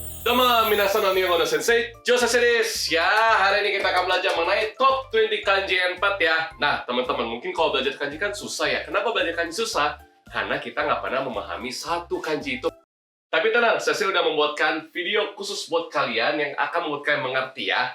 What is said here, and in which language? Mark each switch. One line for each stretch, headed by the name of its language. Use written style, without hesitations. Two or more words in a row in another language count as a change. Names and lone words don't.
Japanese: どうも、皆さん お 日本語の先生、Jo 先生です.
Indonesian: Ya, hari ini kita akan belajar mengenai top 20 kanji N4 ya. Nah, teman-teman, mungkin kalau belajar kanji kan susah ya. Kenapa belajar kanji susah? Karena kita nggak pernah memahami satu kanji itu. Tapi tenang, Sensei udah membuatkan video khusus buat kalian yang akan membuat kalian mengerti ya.